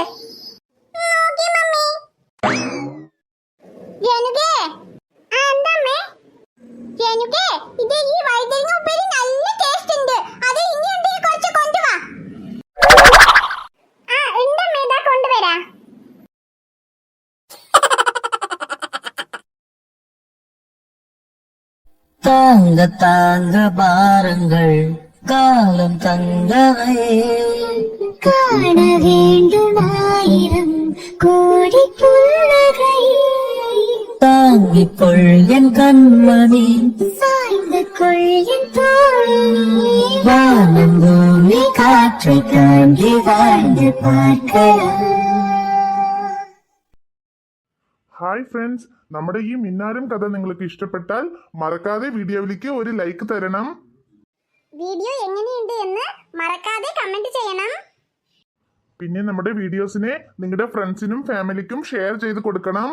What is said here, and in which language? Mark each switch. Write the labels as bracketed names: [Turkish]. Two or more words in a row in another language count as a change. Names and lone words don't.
[Malayalam] നോക്കി മമ്മി. രേണുകേ, എന്താമ്മേ? രേണുകേ, ഇത് ഈ വഴുതനങ്ങ ഉപ്പേരി നല്ല ടേസ്റ്റ് ഉണ്ട്. അത് ഇനി എന്തെങ്കിലും കുറച്ച് കൊണ്ടുവാ. ആ ഉണ്ടമ്മേ, ഇതാ കൊണ്ടുവരാ. [Tamil] தாங்க தாங்க பாருங்கள் காலம் தங்கவே காண வேண்டும் ஆயிரம் கோடி புன்னகை தாங்கிக் கொள் என் கண்மணி சாய்ந்து கொள் என் தோழி வானம் பூமி காற்றை தாண்டி வாழ்ந்து பார்க்கலாம். [Malayalam] ഹായ് ഫ്രണ്ട്സ്, നമ്മുടെ ഈ മിന്നാരം കഥ നിങ്ങൾക്ക് ഇഷ്ടപ്പെട്ടാൽ മറക്കാതെ വീഡിയോയിലേക്ക് ഒരു ലൈക്ക് തരണം. വീഡിയോ എങ്ങനെയുണ്ട് എന്ന് മറക്കാതെ കമന്റ് ചെയ്യണം. പിന്നെ നമ്മുടെ വീഡിയോസിനെ നിങ്ങളുടെ ഫ്രണ്ട്സിനും ഫാമിലിക്കും ഷെയർ ചെയ്ത് കൊടുക്കണം.